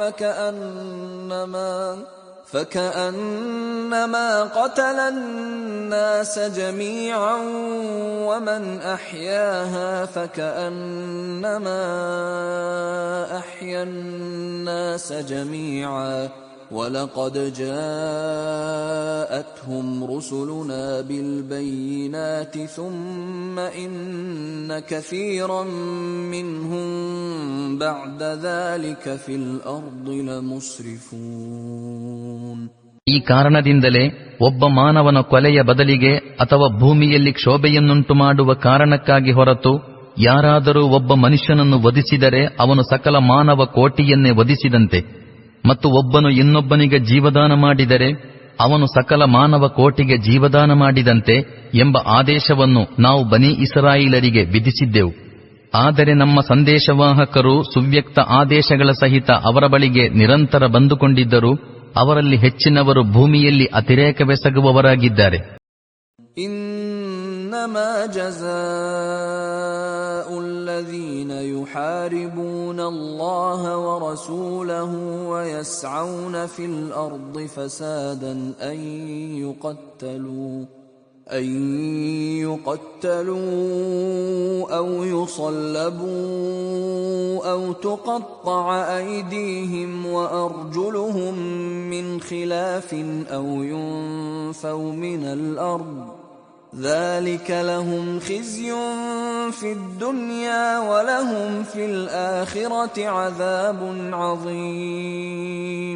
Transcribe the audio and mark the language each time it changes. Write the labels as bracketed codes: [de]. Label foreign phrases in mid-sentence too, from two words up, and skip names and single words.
[ar] فكأنما قتل الناس جميعا ومن أحياها فكأنما أحيا الناس جميعا ولقد جاءتهم رسلنا بالبينات ثم إن كثيرا منهم بعد ذلك في الأرض لمسرفون. [kn] ಈ ಕಾರಣದಿಂದಲೇ ಒಬ್ಬ ಮಾನವನ ಕೊಲೆಯ ಬದಲಿಗೆ ಅಥವಾ ಭೂಮಿಯಲ್ಲಿ ಕ್ಷೋಭೆಯನ್ನುಂಟು ಮಾಡುವ ಕಾರಣಕ್ಕಾಗಿ ಹೊರತು ಯಾರಾದರೂ ಒಬ್ಬ ಮನುಷ್ಯನನ್ನು ವಧಿಸಿದರೆ ಅವನು ಸಕಲ ಮಾನವ ಕೋಟಿಯನ್ನೇ ವಧಿಸಿದಂತೆ, ಮತ್ತು ಒಬ್ಬನು ಇನ್ನೊಬ್ಬನಿಗೆ ಜೀವದಾನ ಮಾಡಿದರೆ ಅವನು ಸಕಲ ಮಾನವ ಕೋಟಿಗೆ ಜೀವದಾನ ಮಾಡಿದಂತೆ ಎಂಬ ಆದೇಶವನ್ನು ನಾವು ಬನಿ ಇಸ್ರಾಯೇಲರಿಗೆ ವಿಧಿಸಿದ್ದೆವು. ಆದರೆ ನಮ್ಮ ಸಂದೇಶವಾಹಕರು ಸುವ್ಯಕ್ತ ಆದೇಶಗಳ ಸಹಿತ ಅವರ ಬಳಿಗೆ ನಿರಂತರ ಬಂದುಕೊಂಡಿದ್ದರೂ ಅವರಲ್ಲಿ ಹೆಚ್ಚಿನವರು ಭೂಮಿಯಲ್ಲಿ ಅತಿರೇಕವೆಸಗುವವರಾಗಿದ್ದಾರೆ. [ar] إنما جزاء الذين يحاربون الله ورسوله ويسعون في الأرض فسادا أن يقتلوا أو يصلبوا أو تقطع أيديهم وأرجلهم من خلاف أو ينفوا من الأرض ذلك لهم خزي في الدنيا ولهم في الآخرة عذاب عظيم.